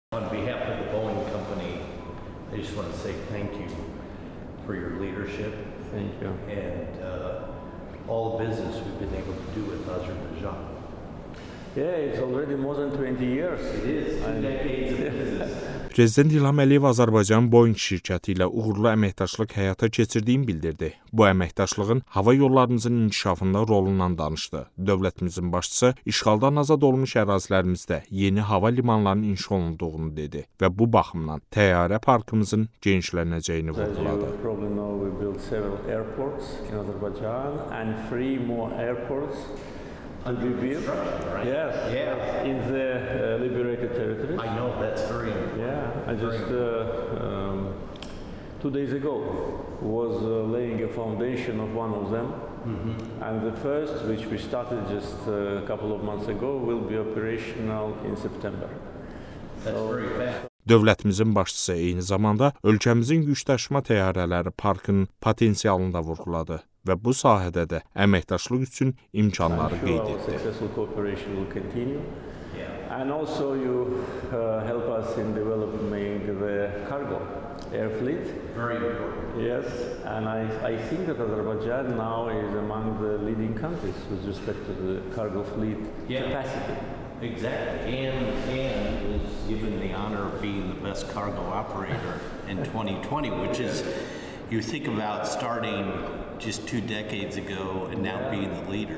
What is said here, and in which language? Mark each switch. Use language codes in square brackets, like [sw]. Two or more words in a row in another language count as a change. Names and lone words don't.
[en] On behalf of the Boeing company, I just want to say thank you for your leadership. Thank you. And all the business we've been able to do with Azerbaijan. Yeah, it's already more than 20 years. It is 2 decades of business. [az] Prezident İlham Əliyev Azərbaycan Boeing şirkəti ilə uğurlu əməkdaşlıq həyata keçirdiyini bildirdi. Bu əməkdaşlığın hava yollarımızın inkişafında rolundan danışdı. Dövlətimizin başçısı işğaldan azad olmuş ərazilərimizdə yeni hava limanlarının inşa olunduğunu dedi və bu baxımdan təyyarə parkımızın genişlənəcəyini vurğuladı. [en] To be built, yes, in the liberated territories. I know that's very important. Yeah, I just 2 days ago was laying a foundation of one of them, and the first, which we started just a couple of months ago, will be operational in September. That's very fast. [az] Dövlətimizin başçısı eyni zamanda ölkəmizin yükdaşıma təyyarələri parkının potensialını da vurğuladı və bu sahədə də əməkdaşlıq üçün imkanları qeyd etdi. [en] And also you help us in developing the cargo air fleet. Very important. Yes, and I think that Azerbaijan now is among the leading countries with respect to the cargo fleet capacity. Exactly, and was given the honor of being the best cargo operator in 2020, which is, you think about starting just 2 decades ago and now being the leader.